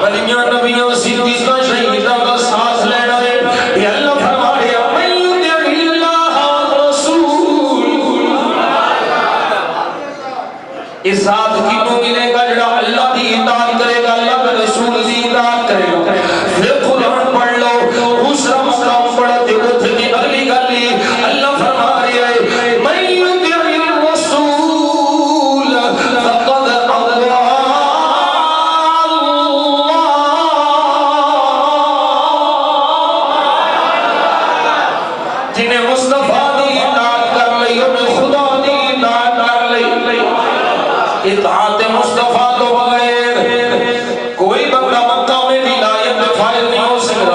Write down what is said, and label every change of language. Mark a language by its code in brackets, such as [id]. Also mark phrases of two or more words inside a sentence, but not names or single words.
[pa] ولیاں نبیوں صدیقاں شہیداں کا ساتھ لینا ہے. [ur] یہ اللہ فرما رہے ہیں [ar] من یطع اللہ والرسول. [pa] اس ساتھ کینوں ملے گا جڑا اللہ دی اطاعت کرے گا, اللہ کے رسول دی اطاعت کرے گا. پھر قرآن پڑھ لو, دوسرا مقام پڑھا تے اوتھے دی اگلی گل اللہ فرما رہے ہیں [ar] من یطع الرسول فقد اطاع [pa] جنہیں مصطفیٰ دی اطاعت کر لئی انہیں خدا دی اطاعت کر لئی. [ur] اطاعت مصطفیٰ تو بغیر کوئی بندہ مقام ولایت میں فائز نہیں ہو سکتا.